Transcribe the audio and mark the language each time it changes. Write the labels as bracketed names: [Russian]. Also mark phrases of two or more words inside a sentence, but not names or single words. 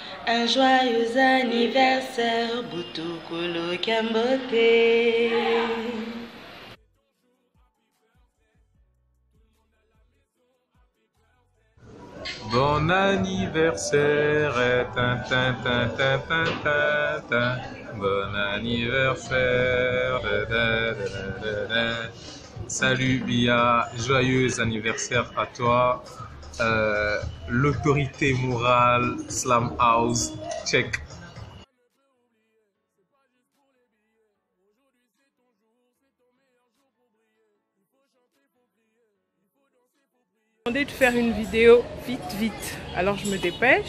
[French] Un joyeux anniversaire, Boutoukolo Kambote. Bon anniversaire, tin, tin, tin, tin, tin, tin, tin. Bon anniversaire. Salut Bia, joyeux anniversaire à toi. L'autorité morale, Slam House, check. Demandé de faire une vidéo vite, alors je me dépêche.